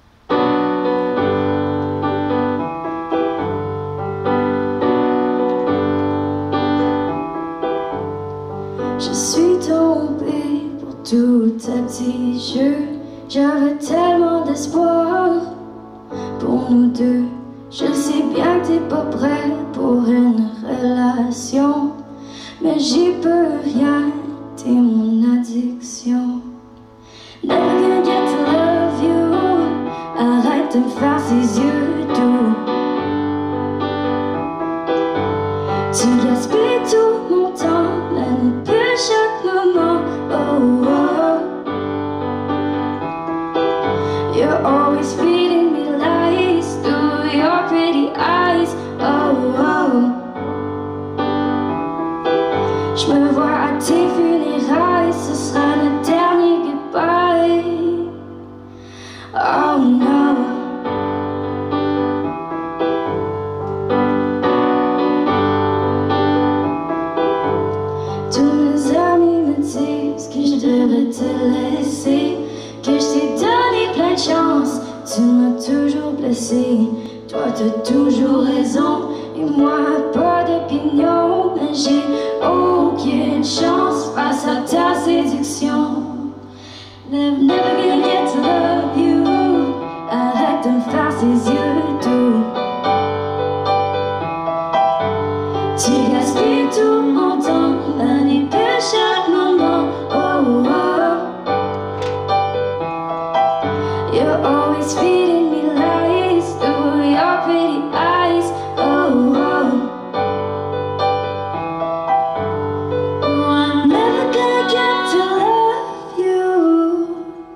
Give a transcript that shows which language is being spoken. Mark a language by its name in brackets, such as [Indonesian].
[French] Je suis tombée pour tous tes petits jeux. J'avais tellement d'espoir pour nous deux. Je sais bien que t'es pas prêt pour une relation, mais j'y peux rien, t'es mon addiction. [English] Never gonna get to love you. [French] Arrête de me faire ces yeux doux. Tu gaspilles tout mon temps, manipule chaque moment. Oh, oh. [English] You're always feeding me lies through your pretty eyes. Oh, oh. [French] Je me vois à tes funérailles, ce sera notre dernier goodbye. Oh no. Tous mes amis me disent que je devrais te laisser, que je t'ai donné plein de chance, tu m'as toujours blessé. Toi t'as toujours raison, et moi pas d'opinion, mais j'ai aucune chance face à ta séduction. [English] Never gonna get to love you. [French] Arrête de me faire ces yeux doux. Tu gaspilles tout mon temps, manipule chaque moment. Oh, oh. [English] You're always feeding me lies through your pretty eyes. Oh, oh. Oh, I'm never gonna get to love you.